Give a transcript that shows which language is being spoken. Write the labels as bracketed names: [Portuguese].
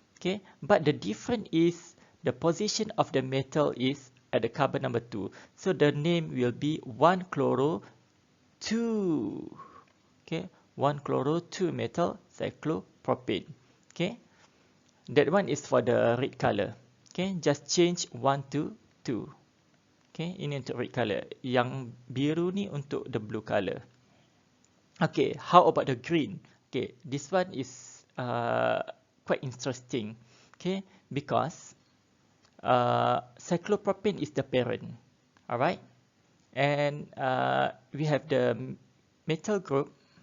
[English] Okay, but the difference is the position of the metal is at the carbon number 2. So the name will be 1 chloro 2. Okay, 1 chloro 2 metal cyclopropane. Okay, that one is for the red color. Okay, just change 1 to 2. [Malay] Okay, ini untuk [English] red color. [Malay] Yang biru ni untuk [English] the blue color. Okay, how about the green? Okay, this one is quite interesting. Okay, because cyclopropane is the parent. Alright, and we have the metal group.